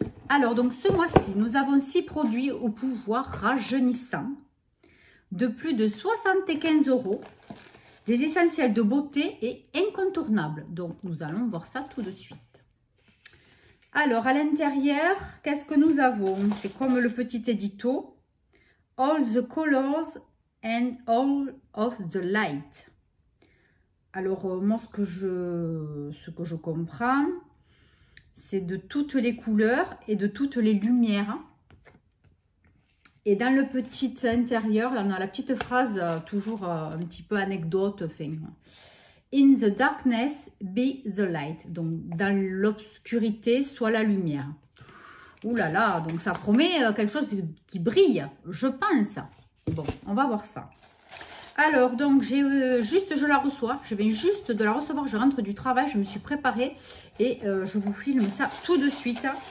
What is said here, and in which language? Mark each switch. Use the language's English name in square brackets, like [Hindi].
[French] Alors, donc ce mois-ci, nous avons 6 produits au pouvoir rajeunissant de plus de 75 €, des essentiels de beauté et incontournables. Donc, nous allons voir ça tout de suite. Alors, à l'intérieur, qu'est-ce que nous avons? C'est comme le petit édito. [English] All the colors and all of the light. [French] Alors, moi, ce que je comprends, c'est de toutes les couleurs et de toutes les lumières. Et dans le petit intérieur, on a la petite phrase, toujours un petit peu anecdote. [English] In the darkness, be the light. [French] Donc, dans l'obscurité, soit la lumière. Ouh là là, donc ça promet quelque chose qui brille, je pense. Bon, on va voir ça. Alors, donc, je la reçois. Je viens juste de la recevoir. Je rentre du travail. Je me suis préparée et je vous filme ça tout de suite.